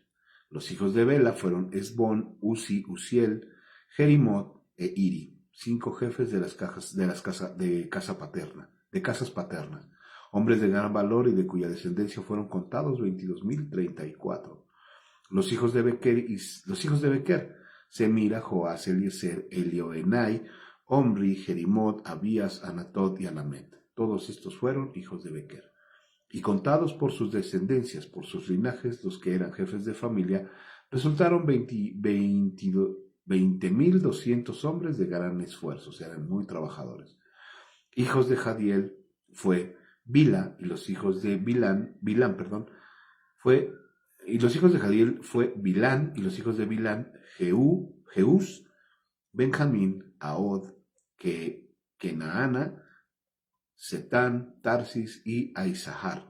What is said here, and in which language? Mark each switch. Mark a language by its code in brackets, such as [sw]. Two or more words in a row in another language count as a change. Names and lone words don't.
[es] Los hijos de Bela fueron Esbón, Uzi, Uziel, Jerimot e Iri, 5 jefes de casas paternas, hombres de gran valor y de cuya descendencia fueron contados 22.034. Los hijos de Bequer, Semira, Joás, Eliezer, Elioenai, Omri, Jerimot, Abías, Anatot y Alamet. Todos estos fueron hijos de Bequer. Y contados por sus descendencias, por sus linajes, los que eran jefes de familia, resultaron 20.200 hombres de gran esfuerzo, eran muy trabajadores. Hijos de Jadiel fue Bilán, y los hijos de Bilán fue Jeús, Benjamín, Ahod, Kenaana, Setán, Tarsis y Aizahar.